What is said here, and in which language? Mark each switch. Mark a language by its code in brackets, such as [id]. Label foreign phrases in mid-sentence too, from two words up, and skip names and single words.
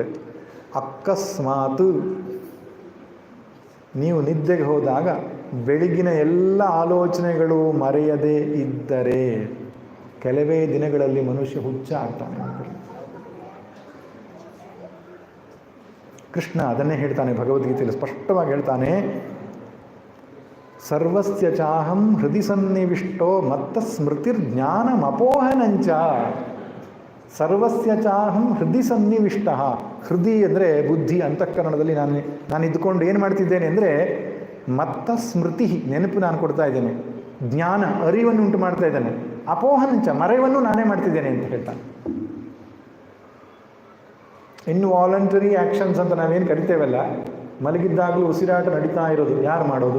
[kn] ಅಕಸ್ಮಾತ್ ನೀವು ನಿದ್ದೆಗೆ ಹೋದಾಗ ಬೆಳಗಿನ ಎಲ್ಲ ಆಲೋಚನೆಗಳು ಮರೆಯದೇ ಇದ್ದರೆ ಕೆಲವೇ ದಿನಗಳಲ್ಲಿ ಮನುಷ್ಯ ಹುಚ್ಚ ಆಗ್ತಾನೆ. ಕೃಷ್ಣ ಅದನ್ನೇ ಹೇಳ್ತಾನೆ ಭಗವದ್ಗೀತೆಯಲ್ಲಿ, ಸ್ಪಷ್ಟವಾಗಿ ಹೇಳ್ತಾನೆ, [sa] ಸರ್ವಸ್ಯ ಚಾಹಂ ಹೃದಯ ಸನ್ನಿವಿಷ್ಟೋ ಮತ್ತ ಸ್ಮೃತಿರ್ಜ್ಞಾನಮಪೋಹನಂಚ. ಸರ್ವಸ್ಯ ಚಾಹಂ ಹೃದಯ ಸನ್ನಿವಿಷ್ಟ. [kn] ಹೃದಯ ಅಂದರೆ ಬುದ್ಧಿ, ಅಂತಃಕರಣದಲ್ಲಿ ನಾನು ಇದ್ದುಕೊಂಡು ಏನು ಮಾಡ್ತಿದ್ದೇನೆ ಅಂದರೆ, [sa] ಮತ್ತ ಸ್ಮೃತಿ, [kn] ನೆನಪು ನಾನು ಕೊಡ್ತಾ ಇದ್ದೇನೆ, ಜ್ಞಾನ, ಅರಿವನ್ನು ಉಂಟು ಮಾಡ್ತಾ ಇದ್ದೇನೆ, ಅಪೋಹನಂಚ, ಮರೆಯನ್ನು ನಾನೇ ಮಾಡ್ತಿದ್ದೇನೆ ಅಂತ ಹೇಳ್ತಾನೆ. [en] involuntary actions [kn] ಅಂತ ನಾವೇನು ಕರಿತೇವಲ್ಲ, ಮಲಗಿದ್ದಾಗಲೂ ಉಸಿರಾಟ ನಡೀತಾ ಇರೋದು ಯಾರು ಮಾಡೋದು?